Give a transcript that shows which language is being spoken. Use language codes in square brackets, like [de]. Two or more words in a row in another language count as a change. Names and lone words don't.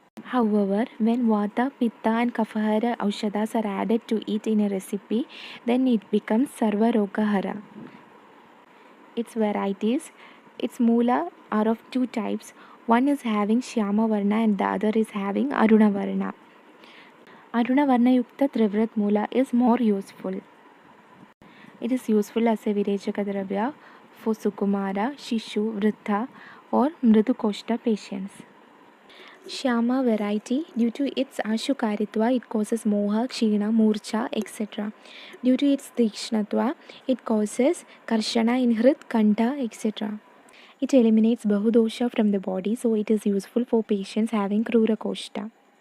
[en] However, when Vata, Pitta and [sa] कफहर औषध [en] are added to it in a recipe, then it becomes [sa] सर्व रोगहर. [en] Its varieties, its Mula are of two types. One is having [sa] श्याम वर्ण [en] and the other is having [sa] अरुण वर्ण. अरुण वर्ण युक्त त्रिवृत् मूल [en] is more useful. It is useful as a [sa] विरेचक द्रव्य [en] for [sa] सुकुमार, शिशु, वृद्ध [en] or [sa] मृदु कोष्ठ [en] patients. Shyama variety, due to its Ashukaritva, it causes [sa] मोह, क्षीण, मूर्छा, [en] etc. Due to its Tikshnatva, it causes Karshana in [sa] हृत्, कण्ठ, [en] etc. It eliminates Bahudosha from the body, so it is useful for patients having [sa] क्रूर कोष्ठ.